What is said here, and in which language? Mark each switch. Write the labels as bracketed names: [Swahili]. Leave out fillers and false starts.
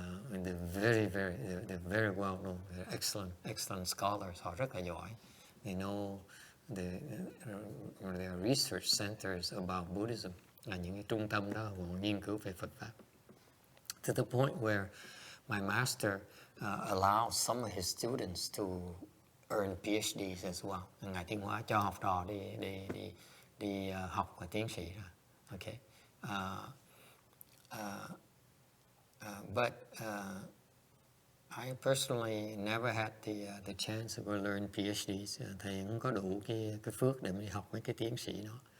[English] And they're very well known. They're excellent scholars. [Vietnamese] Họ rất là giỏi. [English] They know there are research centers about Buddhism. [Vietnamese] Là những cái trung tâm đó họ nghiên cứu về Phật pháp. [English] To the point where my master allowed some of his students to earn PhDs as well. [Vietnamese] Ngài Tiến Hóa cho học trò đi học và tiến sĩ ra. [English] Okay. But I personally never had the chance to go learn PhDs. [Vietnamese] Thầy không có đủ cái phước để mình học mấy cái tiến sĩ đó.